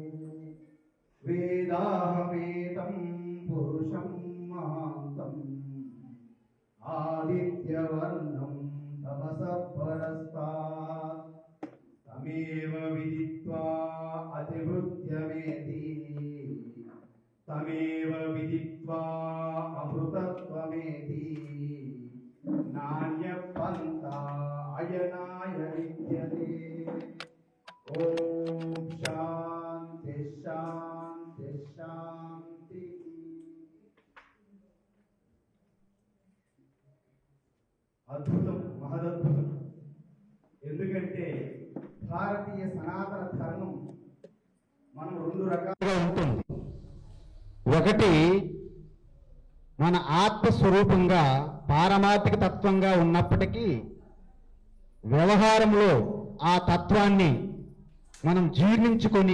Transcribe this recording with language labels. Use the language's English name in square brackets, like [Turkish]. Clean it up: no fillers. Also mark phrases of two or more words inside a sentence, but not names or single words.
[Sanskrit] वेदाहमेतं पुरुषं महान्तम् आदित्यवर्णं तमसः परस्तात् तमेव विदित्वा अतिवृत्यमेति तमेव विदित्वा अमृतत्वमेति नान्यपन्था अयनाय विद्यते। ॐ शान्ति शान्ति शान्ति। [Telugu] అద్భుతం, మహదద్భుతం. ఎందుకంటే భారతీయ సనాతన ధర్మం మనం రెండు రకాలుగా ఉంటుంది. ఒకటి మన ఆత్మస్వరూపంగా పారమార్థిక తత్వంగా ఉన్నప్పటికీ వ్యవహారంలో ఆ తత్వాన్ని మనం జీర్ణించుకొని